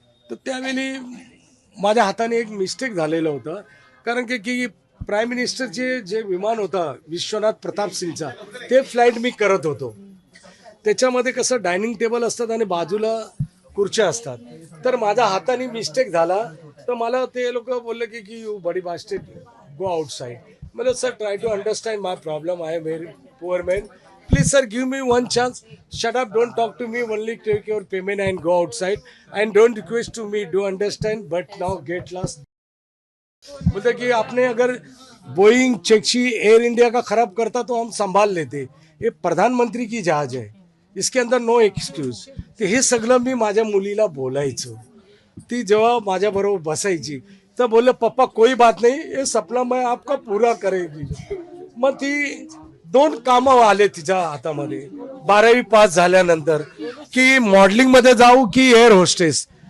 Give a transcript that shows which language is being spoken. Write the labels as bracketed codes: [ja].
[mr] तर त्यावेळी माझ्या हाताने एक मिस्टेक झालेलं होतं कारण की प्राईम मिनिस्टरचे जे विमान होता विश्वनाथ प्रताप सिंगचा, ते फ्लाईट मी करत होतो. त्याच्यामध्ये कसं डायनिंग टेबल असतात आणि बाजूला खुर्च्या असतात. तर माझ्या हाताने मिस्टेक झाला तर मला ते लोक बोलले की [en] You buddy bastard go outside. [hi] मतलब [en] Sir try to understand my problem. I am very poor man. Please sir, give me one chance. Shut up, don't talk to me, only take your payment and go outside. And don't request to me, do understand, but now get lost. [hi] बोलते कि आपने अगर Boeing चेक्सी air India का खराब करता तो हम संभाल लेते. ये प्रधानमंत्री की जहाज है, इसके अंदर [en] No excuse. [mr] ते हे सगळं मी माझ्या मुलीला बोलायचो. ती जेव्हा माझ्याबरोबर बसायची तर बोलले [hi] पप्पा कोई बात नहीं, ये सपना मैं आपका पूरा करेगी. [mr] मग ती 2 कामं आले तिच्या हातामध्ये 12वी पास झाल्यानंतर की मॉडेलिंग मध्ये जाऊ की एअर होस्टेस.